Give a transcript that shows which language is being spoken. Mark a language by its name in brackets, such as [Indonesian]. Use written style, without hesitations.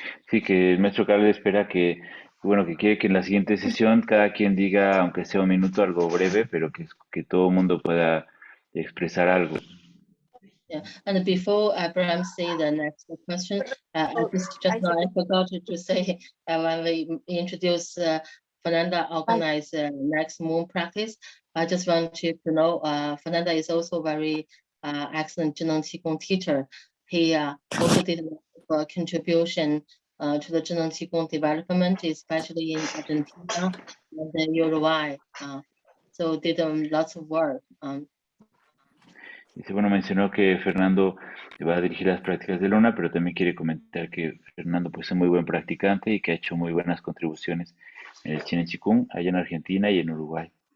[Spanish] Sí, que el maestro Carl espera que, bueno, que quiere que en la siguiente sesión cada quien diga, aunque sea un minuto, algo breve, pero que todo el mundo pueda expresar algo. [English] Yeah, and before Abraham say the next question, I forgot to say when we introduce Fernanda organize next moon practice. I just want you to know Fernanda is also very excellent ZhiNeng QiGong teacher. He also did a contribution to the ZhiNeng QiGong development, especially in Argentina and Uruguay. So did lots of work. [Spanish] Dice, bueno, mencionó que Fernando va a dirigir las prácticas de Luna, pero también quiere comentar que Fernando pues, es muy buen practicante y que ha hecho muy buenas contribuciones en el ZhiNeng QiGong allá en Argentina y en Uruguay.